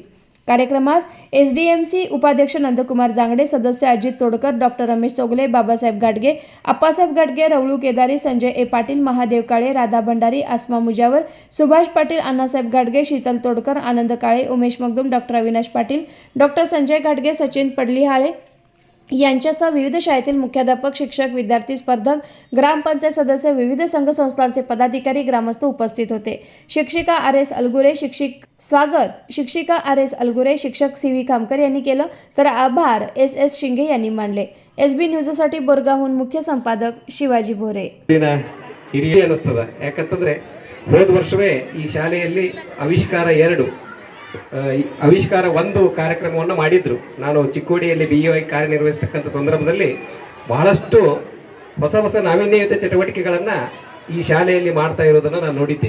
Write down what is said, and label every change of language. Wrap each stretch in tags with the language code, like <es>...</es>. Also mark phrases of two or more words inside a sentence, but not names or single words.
<mr>कार्यक्रमास SDMC उपाध्यक्ष नंदकुमार जांगडे, सदस्य अजित तोडकर, डॉक्टर रमेश चौगले, बाबासाहेब गाडगे, अप्पासाहेब गाडगे, रवळू केदारी, संजय ए पाटील, महादेव काळे, राधा भंडारी, आसमा मुजावर, सुभाष पाटील, अण्णासाहेब गाडगे, शीतल तोडकर, आनंद काळे, उमेश मगदूम, डॉक्टर अविनाश पाटील, डॉक्टर संजय गाडगे, सचिन पडलिहाळे यांच्यासह विविध शाळेतील मुख्याध्यापक, शिक्षक, विद्यार्थी, स्पर्धक, ग्रामपंचायत सदस्य, विविध संघ संस्थांचे पदाधिकारी, ग्रामस्थ उपस्थित होते। शिक्षिका RS अलगुरे, शिक्षिका RS अलगुरे, शिक्षक CV खामकर यांनी केलं, तर आभार SS शिंगे यांनी मानले। SB न्यूजसाठी बोरगावहून मुख्य संपादक शिवाजी भोरे।</mr> <kn>ಹಿರಿಯ ಅನಿಸ್ತದ ಯಾಕಂತಂದ್ರೆ ಹೋದ ವರ್ಷವೇ ಈ ಶಾಲೆಯಲ್ಲಿ ಆವಿಷ್ಕಾರ 1 ಕಾರ್ಯಕ್ರಮವನ್ನು ಮಾಡಿದ್ರು। ನಾನು ಚಿಕ್ಕೋಡಿಯಲ್ಲಿ BEO ಕಾರ್ಯನಿರ್ವಹಿಸತಕ್ಕಂಥ ಸಂದರ್ಭದಲ್ಲಿ ಬಹಳಷ್ಟು ಹೊಸ ನಾವೀನ್ಯಯುತ ಚಟುವಟಿಕೆಗಳನ್ನು ಈ ಶಾಲೆಯಲ್ಲಿ ಮಾಡ್ತಾ ಇರೋದನ್ನು ನಾನು ನೋಡಿದ್ದೆ।</kn>